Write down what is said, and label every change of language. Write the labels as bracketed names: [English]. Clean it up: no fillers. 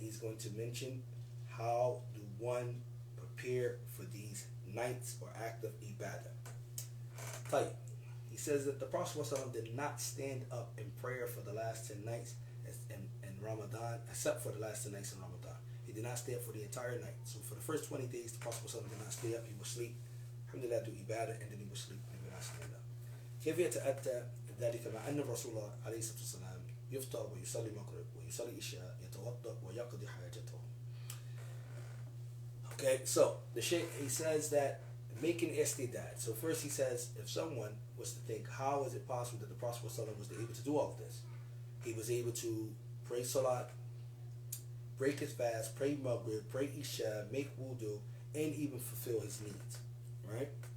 [English] He's going to mention how do one prepare for these nights or act of ibadah. Tayyib. He says that the Prophet ﷺ did not stand up in prayer for the last 10 nights in Ramadan, except for the last 10 nights in Ramadan. He did not stay up for the entire night. So for the first 20 days, the Prophet ﷺ did not stay up. He would sleep. Alhamdulillah, do ibadah, and then he would sleep. He would not stand up. [Arabic] كيف يتأتى ذلك مع أن الرسول عليه الصلاة والسلام يفطر ويصلي المغرب ويصلي العشاء يتوضأ ويقضي حاجته. [English] Okay, so the Shaykh, he says that making istidad. So first he says, if someone was to think, how is it possible that the Prophet was able to do all of this? He was able to pray salat, break his fast, pray maghrib, pray isha, make wudu, and even fulfill his needs, right?